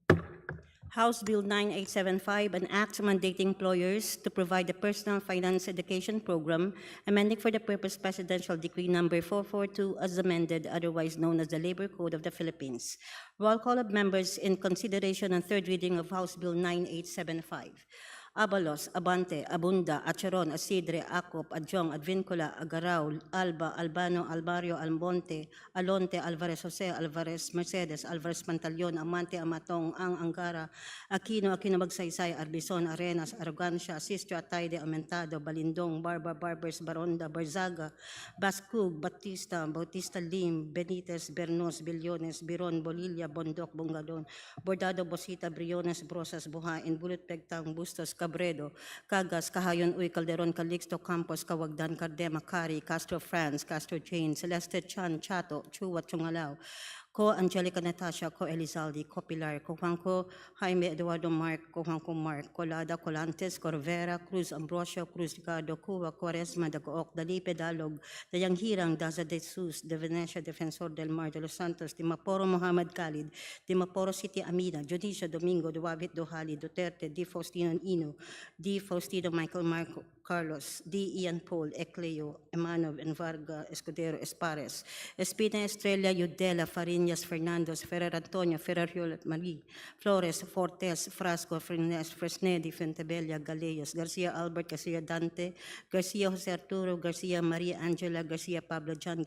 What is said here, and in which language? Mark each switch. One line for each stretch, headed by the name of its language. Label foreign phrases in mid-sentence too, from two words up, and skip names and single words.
English: House Bill 9875, an act mandating employers to provide a personal finance education program, amending for the purpose Presidential Decree number 442 as amended, otherwise known as the Labor Code of the Philippines. Roll call of members in consideration and third reading of House Bill 9875. Abalos, Abante, Abunda, Acheron, Asidre, Acop, Adjong, Advincula, Agaraw, Alba, Albano, Albario, Almonte, Alonte, Alvarez Jose, Alvarez Mercedes, Alvarez Pantaleon, Amante, Amatong, Ang Angara, Aquino, Aquino Magsaysay, Arbison, Arenas, Arrogancia, Sistro, Atayde, Aumentado, Balindong, Barba, Barbers, Baronda, Barzaga, Bascug, Batista, Bautista Lim, Benitez, Bernos, Billones, Biron, Bolilla, Bondok, Bungadon, Bordado, Bosita, Briones, Brosas, Buhain, Bulot, Pegtang, Bustos, Cabredo, Cagas, Cahayon, Uy, Calderon, Calixto, Campos, Cawagdan, Cardema, Cari, Castro France, Castro Jane, Celeste Chan, Chato, Chua, Chungalao, Ko Angelica Natasha, Ko Elizalde, Ko Pilar, Ko Juanco, Jaime Eduardo Mark, Ko Juanco Mark, Colada, Colantes, Corvera, Cruz Ambrosio, Cruz Ricardo, Cuba, Quaresma, Dagook, Dalipe, Dalog, Dayang Hirang, Daza de Jesus, De Venecia, Defensor del Mar, De Los Santos, Dimaporo Muhammad Khalid, Dimaporo City Amina, Judicia Domingo, Duavit Dohali, Duterte, D. Faustino Ino, D. Faustino Michael Marco Carlos, D. Ian Paul, Ecleo, Emanov, and Varga, Escudero, Espares, Espina Estrella, Yudela, Farinas, Fernandos, Ferrer Antonio, Ferrer Hewlett Marie, Flores, Fortes, Frasco, Fresnedi, Fentebella, Galeos, Garcia Albert, Garcia Dante, Garcia Jose Arturo, Garcia Maria Angela, Garcia Pablo John,